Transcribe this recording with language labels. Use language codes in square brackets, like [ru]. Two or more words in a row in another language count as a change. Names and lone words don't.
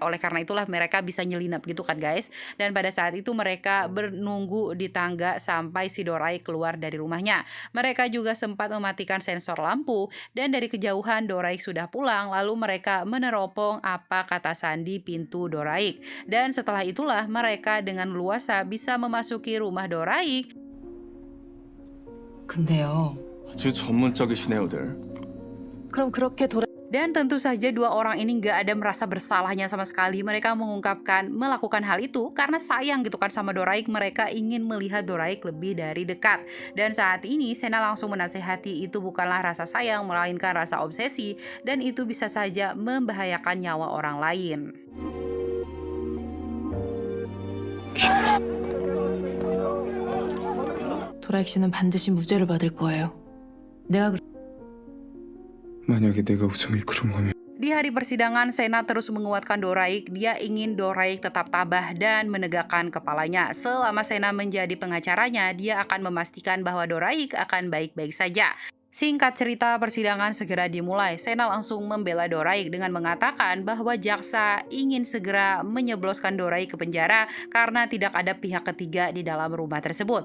[id] Oleh karena itulah mereka bisa nyelinap gitu kan guys. Dan pada saat itu mereka menunggu di tangga sampai si Doraik keluar dari rumahnya. Mereka juga sempat mematikan sensor lampu dan dari kejauhan Doraik sudah pulang lalu mereka meneropong apa kata sandi pintu Doraik. Dan setelah itulah mereka dengan luasa bisa memasuki rumah Doraik. [ko] 근데요. 아주 전문적이시네요들. 그럼 그렇게 [id] Dan tentu saja dua orang ini nggak ada merasa bersalahnya sama sekali. Mereka mengungkapkan melakukan hal itu karena sayang gitu kan sama Doraik. Mereka ingin melihat Doraik lebih dari dekat. Dan saat ini Sena langsung menasehati itu bukanlah rasa sayang, melainkan rasa obsesi. Dan itu bisa saja membahayakan nyawa orang lain. [ko] 도라익 씨는 반드시 무죄를 받을 거예요. 내가 만약에 내가 우정이 그런 거면 [id] Di hari persidangan, Sena terus menguatkan Doraik. Dia ingin Doraik tetap tabah dan menegakkan kepalanya. Selama Sena menjadi pengacaranya, dia akan memastikan bahwa Doraik akan baik-baik saja. Singkat cerita, persidangan segera dimulai. Sena langsung membela Doraik dengan mengatakan bahwa jaksa ingin segera menyebloskan Doraik ke penjara karena tidak ada pihak ketiga di dalam rumah tersebut.